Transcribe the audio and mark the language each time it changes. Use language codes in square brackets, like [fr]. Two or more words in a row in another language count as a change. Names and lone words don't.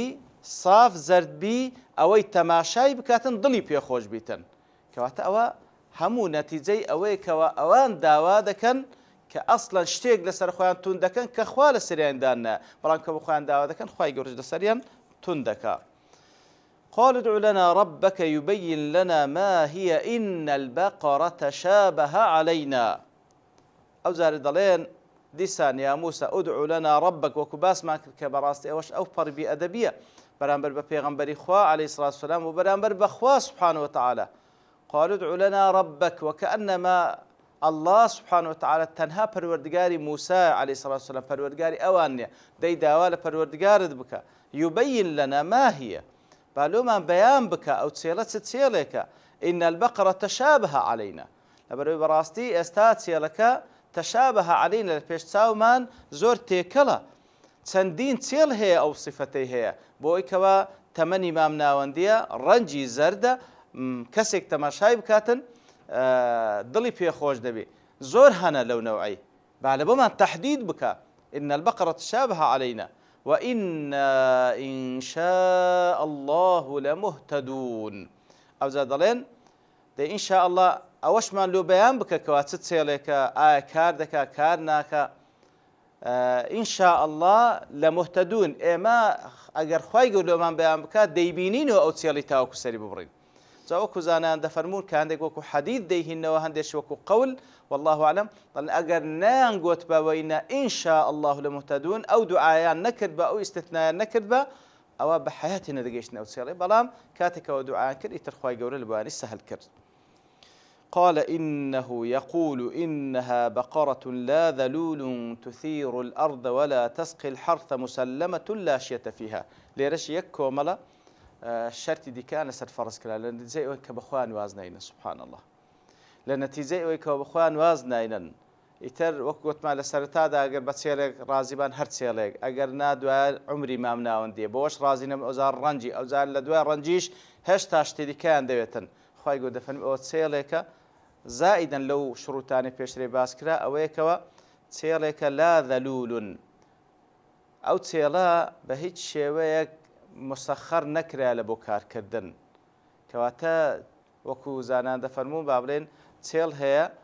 [ckb] صاف زەرد بی ئەوەی تەماشای بکاتن دڵی پێخۆش بیتن کەواتە ئەوە هەموو نەتیجەی ئەوەیەکەوە ئەوان داوا دەکەن کە ئەسڵەن شتێک لەسەر خۆیان تون دەکەن کە خوا لە سەریاندانە بەڵام کە بە خۆیان داوا دەکەن خوای گەورەش لەسەریان تون دەکا قال [ar] ادع لنا ربك يبين لنا ما هي إن البقرة تشابه علينا [ckb] ئەو جارە دەڵێن دیسان [ar] یا موسى ادع لنا ربك [ckb] وەکو باسمان کرد کە بەڕاستی ئەوەش ئەو پەڕبی ئەدەبیە بەرامبەر بە پێغەمبەری خوا [ar] عليه الصلاة والسلام [ckb] و بەرامبەر بە خوا [ar] سبحانه وتعالى قال ادع لنا ربك وكأنما الله سبحانه وتعالى [ckb] تەنها پەروەردگاری موسى [ar] عليه الصلاة والسلام [ckb] پەروەردگاری ئەوان نییە دەی داوا لە پەروەردگارت بکە [ar] يبين لنا ما هي [ckb] بالومان بەیان بکە ئەو چێڵە چ چێڵێکە [ar] إن البقرة تشابه علينا [ckb] لەبەرەوەی بەڕاستی ئێستا چێڵەکە [ar] تشابه علينا [ckb] لە پێش چاومان زۆر تێکەڵە چەندین چێڵ هەیە ئەو صفتەی هەیە بۆ ئەوەی تەمەنی مام ناوەندیە ڕەنجی زەردە کەسێک تەماشای بکاتن دڵی پێخۆش دەبێ زۆر هەنە لەو نەوعی با لە بۆمان تەحدید بکە [ar] إن البقرة تشابه علينا وإنا إن شاء الله لمهتدون [ckb] ئەو جا دەڵێن دەی [ar] إن شاء الله [ckb] ئەوەشمان لۆ بەیان بکە کەوا چ چێڵێکە ئایا کار دەکا کار ناکە [ar] إن شاء الله لمهتدون [ckb] ئێمە ئەگەر خوای گەورە لۆمان بەیان بکات دەیبینینەوە ئەو چێڵی تاوەکو سەری ببڕین جا وەکو زانایان دەفەرمون کە هەندێک وەکو حەدیث دەیهینەوە هەندێک وەکو قەول [ar] والله أعلم [ckb] دەڵێن ئەگەر نەیانگوت بە وەینە [ar] إن شاء الله لمهتدون [ckb] ئەو دوعایان نەکرد بە ئەو ئیستثنایان نەکرد بە ئەوە بە حەیاتی نەدەگەیشتن ئەو چێڵێ بەڵام کاتێکەوە دوعایان کرد ئیتر خوای گەورە لە بۆیانی سەهل کرد [ar] قال إنه يقول إنها بقرة لا ذلول تثير الأرض ولا تسقي الحرث مسلمة لا شية فيها [ckb] ليرش يكو ملا شرطی دیکە لەسەر فەرز کرا لە نتیجەی ئەوەی کە بەخوا واز ناینە [ar] سبحان الله [ckb] لە نتیجەی ئەوەی کە بەخوا واز ناینن ئیتر وەک گوتمان لە سەرەتادا ئەگەر بە چێڵێک ڕازیبان هەر چێڵێک ئەگەر نادوای عمری مام ناوەندێ بۆش ڕازی نەم ئەوزار ڕەنجی ئەوزار لە دوای ڕەنجیش هێشتا شتی دیکەیان دەوێتن خوای گەورە دەفەرمێ ئەوە چێڵێکە زائیدەن لەو شروتانی پێشترێ باس کرا ئەوەیەکەوە چێڵێکە لا ذەلولون ئەو چێڵە بە هیچ شێوەیەک مسخر نەکرا لە بۆ کارکردن کەواتە وەکو زانان دەفەرمون با بڵێن چێڵ هەیە